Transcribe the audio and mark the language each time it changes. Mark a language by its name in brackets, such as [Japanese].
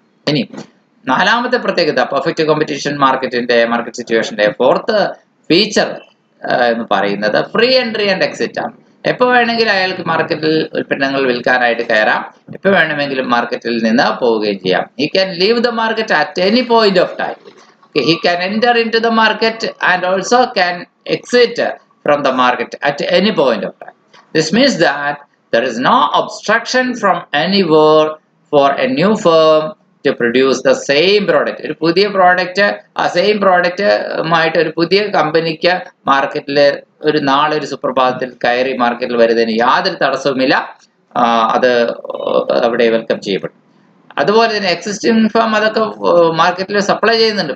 [Malayalam] ഇനി നാലാമത്തെ പ്രത്യേകത, perfect competition market സിറ്റുവേഷന്റെ fourth feature എന്ന് പറയുന്നത് ഫ്രീ എൻട്രി ആൻഡ് എക്സിറ്റ് ആണ്. എപ്പോൾ വേണമെങ്കിലും അയാൾക്ക് മാർക്കറ്റിൽ ഉൽപ്പന്നങ്ങൾ വിൽക്കാനായിട്ട് കയറാം, എപ്പോൾ വേണമെങ്കിലും മാർക്കറ്റിൽ നിന്ന് പോവുകയും ചെയ്യാം. [English] He can leave the market at any point of time. He can enter into the market and also can exit from the market at any point of time. This means that there is no obstruction from anywhere for a new firm to produce the same product. [Malayalam] ഒരു പുതിയ product, ആ same പ്രോഡക്റ്റുമായിട്ട് ഒരു പുതിയ കമ്പനിക്ക് മാർക്കറ്റിൽ ഒരു നാളെ ഒരു സുപ്രഭാതത്തിൽ കയറി മാർക്കറ്റിൽ വരുന്നതിന് യാതൊരു തടസ്സവുമില്ല. അത് അവിടെ വെൽക്കം ചെയ്യപ്പെടും. അതുപോലെ തന്നെ എക്സിസ്റ്റിംഗ് ഫേം അതൊക്കെ മാർക്കറ്റിൽ സപ്ലൈ ചെയ്യുന്നുണ്ട്.